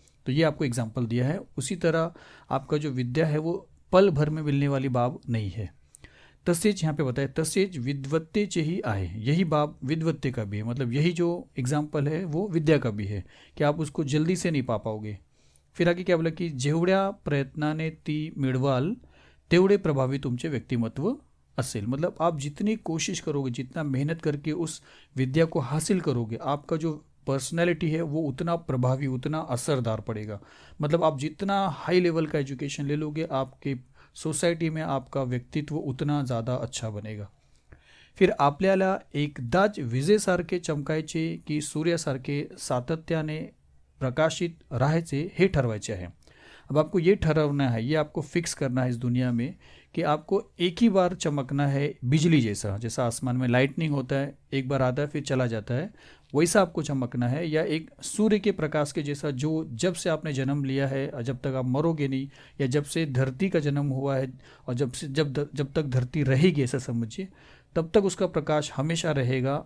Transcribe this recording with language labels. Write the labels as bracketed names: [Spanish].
[Hindi] तो ये आपको एग्जाम्पल दिया है। उसी तरह आपका जो विद्या है वो पल भर में मिलने वाली बाब नहीं है। तसेच यहाँ पे बताया, [Marathi] तसेच विद्वत्तेचेही आहे, [Hindi] यही बाब विद्वत्ते का भी है, मतलब यही जो एग्जाम्पल है वो विद्या का भी है कि आप उसको जल्दी से नहीं पा पाओगे। फिर आगे क्या बोला कि [Marathi] जेवढ्या प्रयत्नाने ती मिळवाल तेवढे प्रभावी तुमचे व्यक्तिमत्व असेल। [Hindi] मतलब आप जितनी कोशिश करोगे, जितना मेहनत करके उस विद्या को हासिल करोगे, आपका जो पर्सनैलिटी है वो उतना प्रभावी, उतना असरदार पड़ेगा। मतलब आप जितना हाई लेवल का एजुकेशन ले लोगे, आपके सोसायटी में आपका व्यक्तित्व उतना ज़्यादा अच्छा बनेगा। [Marathi] फिर आपल्याला एकदाच विजेसारखे चमकायचे की सूर्यासारखे सातत्याने प्रकाशित राहायचे हे ठरवायचे आहे। [Hindi] अब आपको ये ठहराना है, ये आपको फिक्स करना है इस दुनिया में कि आपको एक ही बार चमकना है, बिजली जैसा, जैसा आसमान में लाइटनिंग होता है, एक बार आता है फिर चला जाता है, वैसा आपको चमकना है। या एक सूर्य के प्रकाश के जैसा, जो जब से आपने जन्म लिया है और जब तक आप मरोगे नहीं, या जब से धरती का जन्म हुआ है और जब तक धरती रहेगी, ऐसा समझिए, तब तक उसका प्रकाश हमेशा रहेगा।